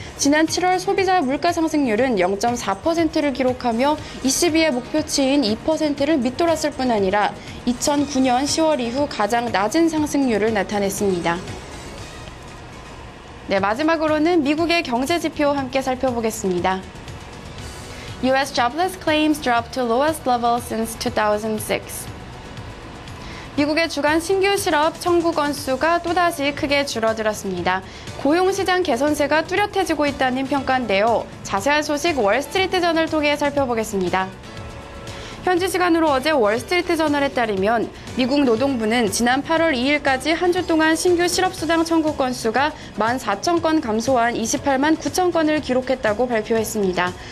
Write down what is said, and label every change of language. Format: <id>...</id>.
<ko>지난 7월 소비자 물가 상승률은 0.4%를 기록하며 ECB의 목표치인 2%를 밑돌았을 뿐 아니라 2009년 10월 이후 가장 낮은 상승률을 나타냈습니다. 네, 마지막으로는 미국의 경제 지표 함께 살펴보겠습니다.</ko> <en>U.S. jobless claims dropped to lowest level since 2006.</en> <ko>미국의 주간 신규 실업 청구 건수가 또다시 크게 줄어들었습니다. 고용시장 개선세가 뚜렷해지고 있다는 평가인데요. 자세한 소식 월스트리트저널 통해 살펴보겠습니다. 현지 시간으로 어제 월스트리트저널에 따르면 미국 노동부는 지난 8월 2일까지 한 주 동안 신규 실업수당 청구 건수가 14,000건 감소한 28만 9천 건을 기록했다고 발표했습니다.</ko>